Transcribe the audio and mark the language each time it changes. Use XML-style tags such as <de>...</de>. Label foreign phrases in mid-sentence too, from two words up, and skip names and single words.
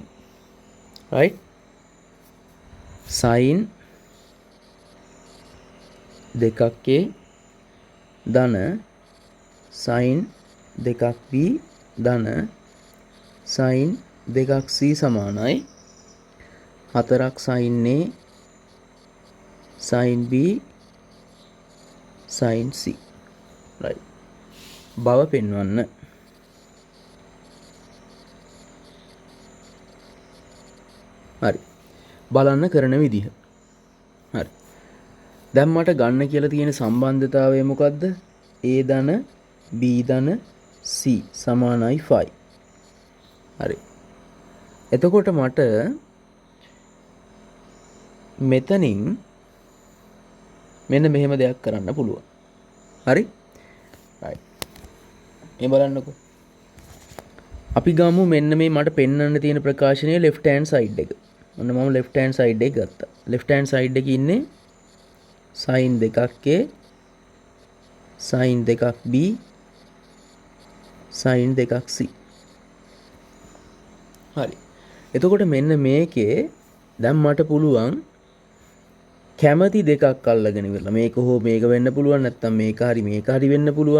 <si>right sin දෙකක් a ධන sin දෙකක් b ධන sin දෙකක් c සමානයි 4ක් sin a sin b sin c. right බව පෙන්වන්න. හරි. බලන්න කරන විදිහ. හරි. දැන් මට ගන්න කියලා තියෙන සම්බන්ධතාවය මොකද්ද? a ධන b ධන c සමානයි 5. හරි. එතකොට මට මෙතනින් මෙන්න මෙහෙම දෙයක් කරන්න පුළුවන්. හරි? right. මේ බලන්නකෝ. අපි ගමු මෙන්න මේ මට පෙන්වන්න තියෙන ප්‍රකාශනයේ</si> <en>left hand side</en> <si>එක. ඔන්න මම</si> <en>left hand side</en> <si>එක ගත්තා.</si> <en>left hand side</en> <si>එකේ ඉන්නේ sin දෙකක් a sin දෙකක් b sin දෙකක් c. හරි. එතකොට මෙන්න මේකේ දැන් මට පුළුවන් කැමැති දෙකක් අල්ලගෙන ඉවරලා මේක හෝ මේක වෙන්න පුළුවන් නැත්නම් මේක හරි වෙන්න පුළුවන්.</si>